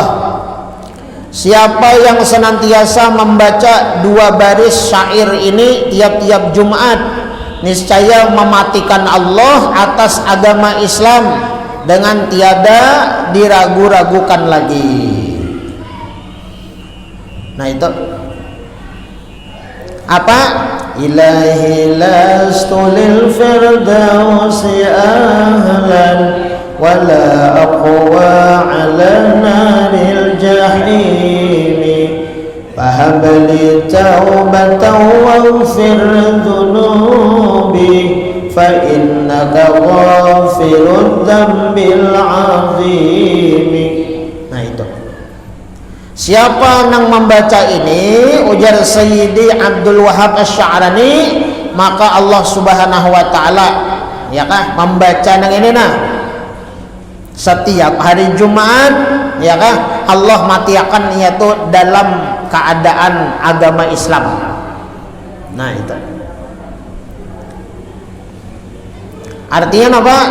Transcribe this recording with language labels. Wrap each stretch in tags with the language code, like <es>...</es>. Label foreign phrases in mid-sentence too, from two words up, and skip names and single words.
<bjn>Siapa yang senantiasa membaca dua baris syair ini tiap-tiap Jumat, niscaya mematikan Allah atas agama Islam dengan tiada diragu-ragukan lagi. Nah, itu apa?</bjn> <ar>إلهي لست للفردوس أهلا ولا أقوى على نار الجحيم فهب لي توبة واغفر ذنوبي فإنك غافر الذنب العظيم.</ar> <bjn>Nah, itu. Siapa yang membaca ini, ujar Sayyidi Abdul Wahab Asy-Sya'rani, maka Allah</bjn> <ar>سبحانه وتعالى,</ar> <bjn>ya kah, membaca nang ini nah setiap hari Jumat, ya kah, Allah matiakan yaitu dalam keadaan agama Islam. Nah, itu. Artinya apa?</bjn>